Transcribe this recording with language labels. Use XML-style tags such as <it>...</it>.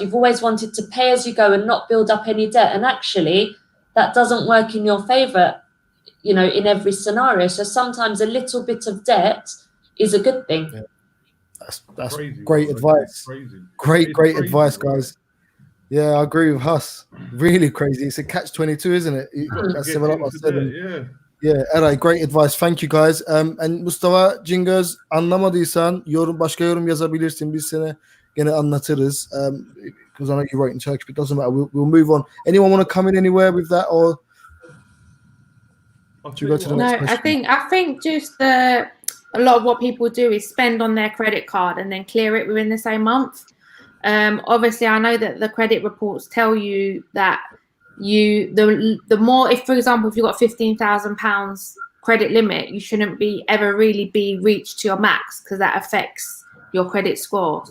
<en>You've always wanted to pay as you go and not build up any debt. And actually, that doesn't work in your favor, in every scenario. So sometimes a little bit of debt is a good thing. Yeah. That's crazy, great advice. Great advice, guys. Yeah, I agree with Huss. Really crazy. It's a catch-22, isn't it? That's similar like I said. Yeah, Eray, great advice. Thank you guys.</en> <tr>And Mustafa Cingöz, anlamadıysan başka yorum yazabilirsin. Biz seni gene anlatırız.</tr> <en>Because I know you wrote in Turkish, but it doesn't matter. We'll move on. Anyone want to come in anywhere with that, or do you go to the next question? I think just a lot of what people do is spend on their credit card and then clear it within the same month. Obviously, I know that the credit reports tell you that the more, if for example, if you've got £15,000 credit limit, you shouldn't ever really be reached to your max, because that affects your credit score.</en>